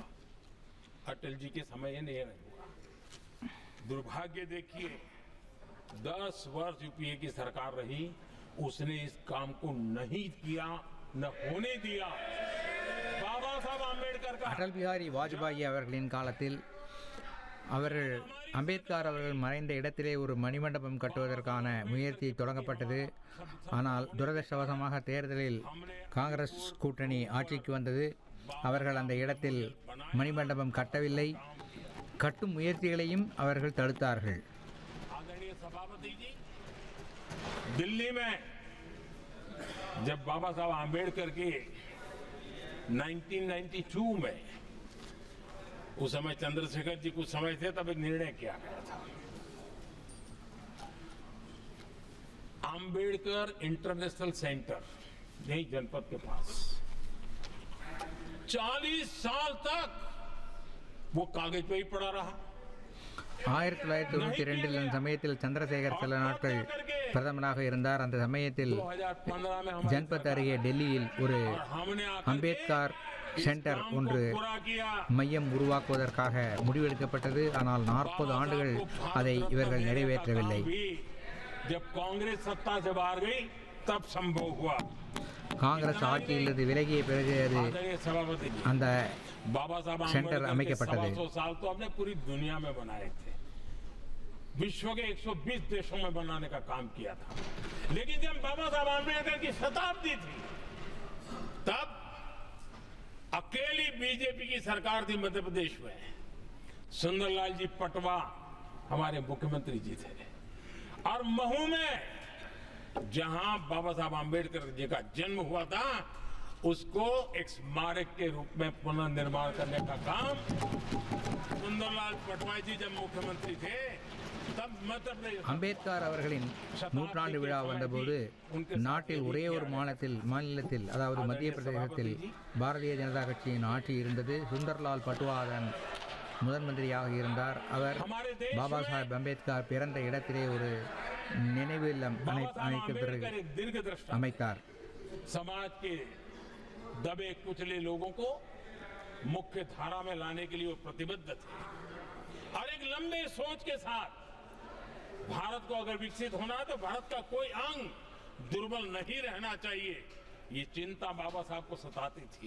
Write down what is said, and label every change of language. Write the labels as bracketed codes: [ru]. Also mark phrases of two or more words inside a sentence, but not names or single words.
[hi] अटल जी के समय ये नहीं हुआ। दुर्भाग्य देखिए, 10 वर्ष यूपीए की सरकार रही, उसने इस काम को नहीं किया, न होने दिया। बाबा साहब आंबेडकर का [ta] அடல் பிஹாரி வாஜ்பாயி அவர்களின் காலத்தில் அவர்கள் அம்பேத்கர் அவர்கள் மறைந்த இடத்திலே ஒரு மணிமண்டபம் கட்டுவதற்கான முயற்சி தொடங்கப்பட்டது. ஆனால் துரதிர்ஷ்டவசமாக தேர்தலில் காங்கிரஸ் கூட்டணி ஆட்சிக்கு வந்தது. அவர்கள் அந்த இடத்தில் மணிமண்டபம் கட்டவில்லை. கட்டும் முயற்சிகளையும் அவர்கள் தடுத்தார்கள். [hi] आदरणीय सभापति जी, दिल्ली में जब बाबा साहब आंबेडकर के 1992 में उस समय चंद्रशेखर जी कुछ समय थे, तब एक निर्णय किया गया था, आंबेडकर इंटरनेशनल सेंटर यही जनपद के पास 40 साल तक वो कागज पे ही पड़ा रहा। [ta] 1992 அந்த சமயத்தில் சந்திரசேகர் சில நாட்கள் பிரதமராக இருந்தார். அந்த சமயத்தில் [hi] 2015 में हमारे [ta] ஜன்பத் அருகே டெல்லியில் ஒரு [hi] हमने [ta] அம்பேத்கர் சென்டர் ஒன்று [hi] पूरा किया। [ta] மையம் உருவாக்குவதற்காக முடிவெடுக்கப்பட்டது. ஆனால் 40 ஆண்டுகள் அதை இவர்கள் நிறைவேற்றவில்லை. [hi] जब कांग्रेस सत्ता से बाहर गई तब संभव हुआ। [ta] காங்கிரஸ் ஆட்சியிலிருந்து விலகிய பிறகு அது [hi] आदरणीय सभापति जी, [ta] அந்த [hi] बाबा साहब सेंटर आंबेडकर के [ta] அமைக்கப்பட்டது. [hi] 125 साल तो हमने पूरी दुनिया में बनाए थे, विश्व के 120 देशों में बनाने का काम किया था। लेकिन जब बाबा साहब आंबेडकर की शताब्दी थी तब अकेली बीजेपी की सरकार थी मध्य प्रदेश में। सुंदरलाल जी पटवा हमारे मुख्यमंत्री जी थे, और महू में जहां बाबा साहब आंबेडकर जी का जन्म हुआ था उसको एक स्मारक के रूप में पुनर्निर्माण करने का काम सुंदरलाल पटवा जी जब मुख्यमंत्री थे तब मध्य प्रदेश [ta] அம்பேத்கர் அவர்களின் நூற்றாண்டு விழா வந்தபோது நாட்டில் ஒரே ஒரு மாநிலத்தில் அதாவது மத்திய பிரதேசத்தில் பாரதிய ஜனதா கட்சியின் ஆட்சி இருந்தது. சுந்தர்லால் பட்வா அதன் முதன் மந்திரியாக இருந்தார். அவர் பாபா சாஹேப் அம்பேத்கர் பிறந்த இடத்திலே ஒரு நினைவு இல்லம் அமைத்தார். [hi] समाज के दबे कुचले लोगों को मुख्य धारा में लाने के लिए वो प्रतिबद्ध थे, और एक लंबे सोच के साथ भारत को अगर विकसित होना है तो भारत का कोई अंग दुर्बल नहीं रहना चाहिए, ये चिंता बाबा साहब को सताती थी।